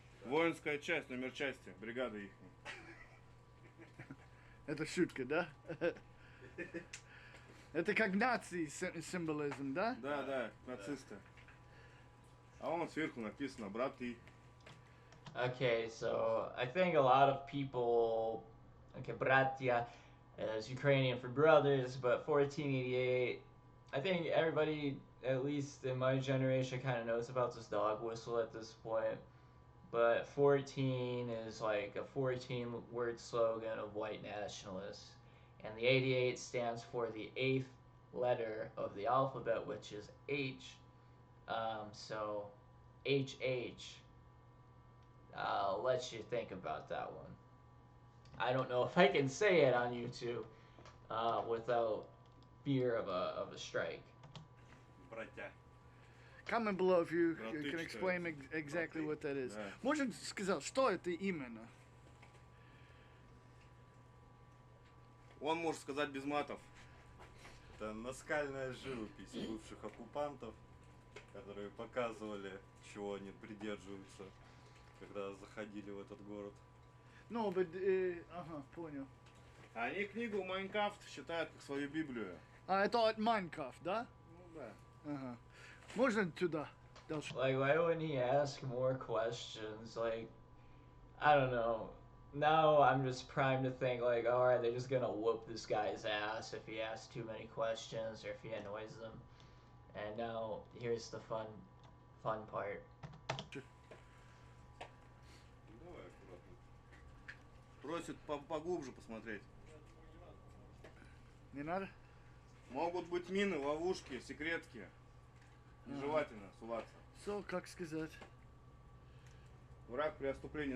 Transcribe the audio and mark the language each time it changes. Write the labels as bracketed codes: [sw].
[ru] Воинская часть, номер части, бригада их. Это шутка, да? Это как наций символизм, да? Да, да, нацисты. А вон сверху написано браты. [en] Okay, so I think a lot of people, okay, bratya is Ukrainian for brothers, but 1488, I think everybody, at least in my generation, kind of knows about this dog whistle at this point. But 14 is like a 14-word slogan of white nationalists. And the 88 stands for the 8th letter of the alphabet, which is H. So HH. I'll let you think about that one. I don't know if I can say it on YouTube without fear of a strike. [ru] Братья. [en] Comment below if you [ru] Братычка. [en] can explain exactly what that is. [ru] Да. Можно сказать, что это именно? Он может сказать без матов. Это наскальная живопись бывших оккупантов, которые показывали, чего они придерживаются, когда заходили в этот город. [en] No, but, [ru] ага, понял. Они книгу «Майнкафт» считают как свою Библию. Это от Майнкрафт, да? Ну да. Ага. Можно туда? Дальше. [en] Like, why wouldn't he ask more questions? Like, I don't know. Now I'm just primed to think, like, oh, are they just gonna whoop this guy's ass if he asks too many questions or if he annoys them? And now here's the fun part. [ru] Давай аккуратно. Просит поглубже посмотреть. Не надо? Могут быть мины, ловушки, секретки. Нежелательно суваться. So, как сказать? Враг при отступлении.